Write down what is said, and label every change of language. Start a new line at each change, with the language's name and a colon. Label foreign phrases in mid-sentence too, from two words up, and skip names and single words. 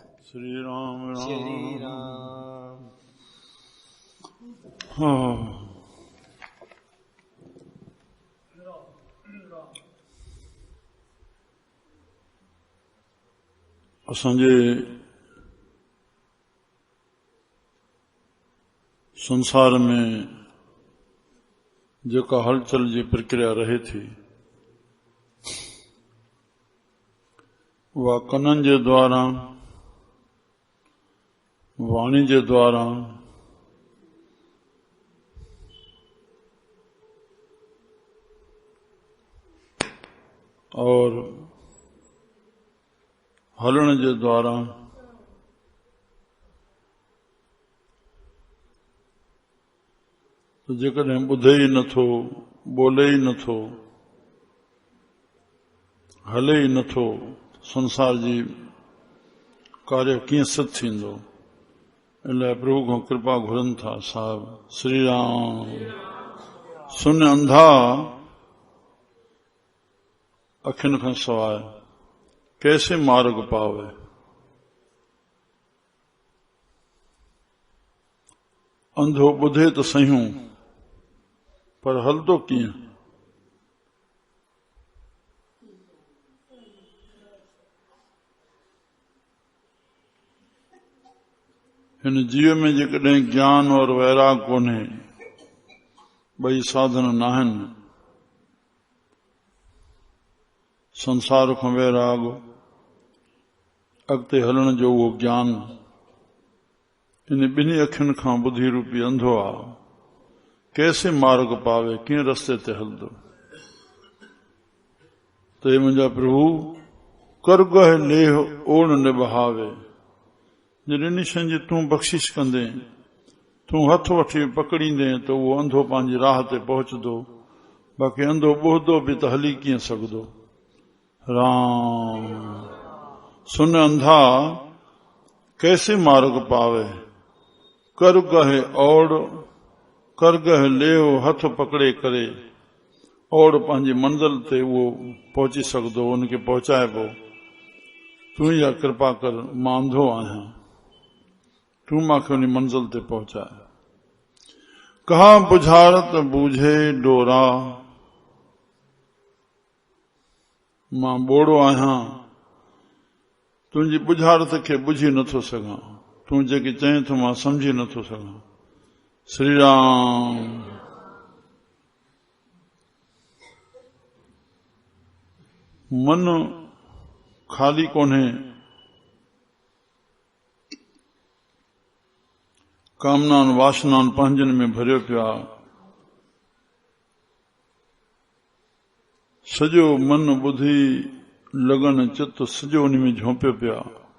Sindhi: श्री राम श्री राम। असांजे संसार में जेका हलचल जी प्रक्रिया रहे थी वह कननि जे द्वारा वाणी जे द्वारा और हलण जे द्वारा तो जेकॾहिं ॿुधे ई नथो, ॿोले ई नथो, हले ई नथो, संसार जी कार्य कीअं सिद्ध थींदो। इन लाइ प्रभु खां कृपा घुरनि था साहब। श्री राम।
Punjabi: ਸੁਨ ਅੰਧਾ
Sindhi: अखियुनि खां सवाइ
Punjabi: ਕੈਸੇ ਮਾਰਗ ਪਾਵੇ।
Sindhi: अंधो ॿुधे त सयूं पर हलंदो कीअं। हिन जीव में जेकॾहिं ज्ञान और वैराग कोन्हे, ॿई साधन नाहिनि, संसार खां वैराग, अॻिते हलण जो उहो ज्ञान, इन ॿिन्ही अखियुनि खां ॿुधी रूपी अंधो आहे।
Punjabi: ਕੈਸੇ ਮਾਰਗ ਪਾਵੇ,
Sindhi: कीअं रस्ते ते हलंदो। त हे मुंहिंजा प्रभु
Punjabi: ਕਰ ਗਹ ਲੇਹ ਓਣ ਨਿਬਹਾਵੇ।
Sindhi: जॾहिं शइ जी तूं बख़्शिश कंदे, तूं हथ वठी पकड़ींदे त उहो अंधो पंहिंजी राह ते पहुचंदो। बाक़ी अंधो ॿुधंदो बि त हली कीअं सघंदो। राम।
Punjabi: ਸੁਨ ਅੰਧਾ ਕੈਸੇ ਮਾਰਗ ਪਾਵੇ। ਕਰ ਗਹੇ ਓੜ, ਕਰ ਗਹ ਲੇਹੋ
Sindhi: हथ पकड़े करे ओड़ पंहिंजी मंज़िल ते उहो पहुची सघंदो, उनखे पहुचाइबो। तूं ई कृपा कर, मां अंधो आहियां, तूं मूंखे उन मंज़िल ते पहुचाए।
Punjabi: ਕਹਾ ਬੁਝਾਰਤ ਬੂਝੇ ਡੋਰਾ।
Sindhi: मां ॿोड़ो आहियां, तुंहिंजी बुझारत खे बुझी नथो सघां। तूं जेकी चईं थो मां समझी नथो सघां। श्री राम। मन खाली कोन्हे, कामनान वासनान पंहिंजनि में भरियो पियो आहे। सॼो मन ॿुधी लगन चित सॼो उन में झोंपियो पियो आहे।